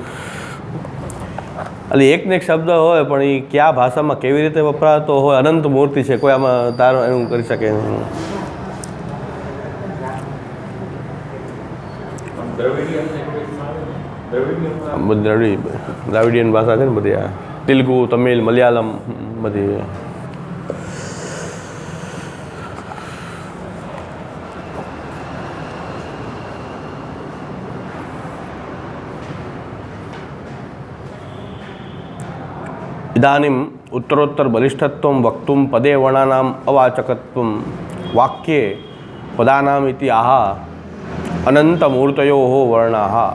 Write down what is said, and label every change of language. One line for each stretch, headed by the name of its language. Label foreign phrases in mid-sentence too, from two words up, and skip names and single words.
Gujarati: એટલે એકને એક શબ્દ હોય પણ એ કયા ભાષામાં કેવી રીતે વપરાતો હોય, અનંત મૂર્તિ છે. કોઈ આમાં તારો એનું કરી શકે નહીં. દ્રાવિડિયન ભાષા છે ને બધી, આ તેલુગુ, તમિલ, મલયાલમ બધી.
Sanskrit: इदानीम् उत्तरोत्तर बलिष्ठत्वं वक्तुं पदे वर्णानाम् अवाचकत्वं वाक्ये पदानाम् इति आह अनन्तमूर्तयोः वर्णाः.